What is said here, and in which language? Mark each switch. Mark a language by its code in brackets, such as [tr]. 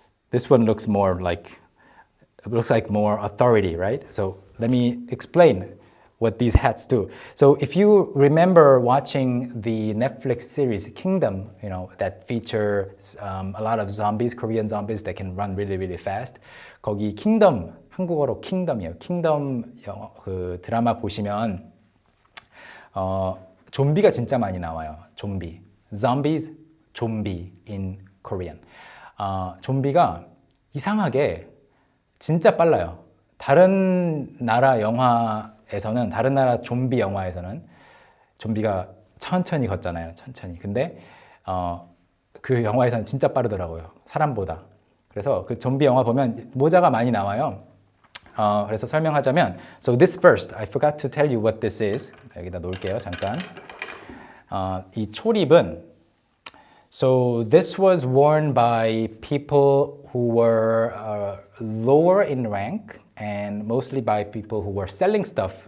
[en] This one looks more like, it looks like more authority, right? So let me explain what these hats do. So if you remember watching the Netflix series Kingdom, you know, that features a lot of zombies, Korean zombies that can run really, really fast. [ko] 거기 Kingdom, 한국어로 Kingdom이에요. Kingdom 그 드라마 보시면 좀비가 진짜 많이 나와요. 좀비. [en] Zombies, 좀비 in Korean. [ko] 좀비가 이상하게 진짜 빨라요. 다른 나라 영화에서는, 다른 나라 좀비 영화에서는 좀비가 천천히 걷잖아요. 천천히. 근데 그 영화에서는 진짜 빠르더라고요. 사람보다. 그래서 그 좀비 영화 보면 모자가 많이 나와요. 그래서 설명하자면, [en] so this first, I forgot to tell you what this is. [ko] 여기다 놓을게요. 잠깐. 이 초립은, [en] so this was worn by people who were lower in rank and mostly by people who were selling stuff.